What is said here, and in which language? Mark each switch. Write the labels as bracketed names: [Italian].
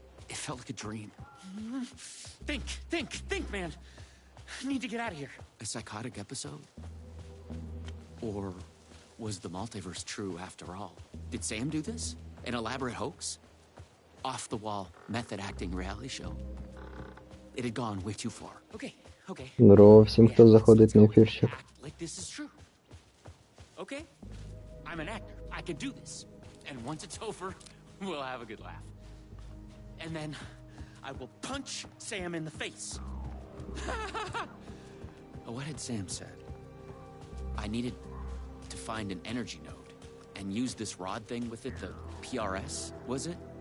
[English] It felt like a dream. Think, man. I need to get out of here. A psychotic episode? Or was the multiverse true after all? Did Sam do this? An elaborate hoax? Off-the-wall, method-acting reality show? It had gone way too far. Okay. [Ukrainian] Здорово всім, хто заходить на ефірчик. [English] Like this is true. Okay? I'm an actor. I can do this. And once it's over, we'll have a good laugh. And then I will punch Sam in the face. What had Sam said? I needed to find an energy node and use this rod thing with it, the PRS, was it?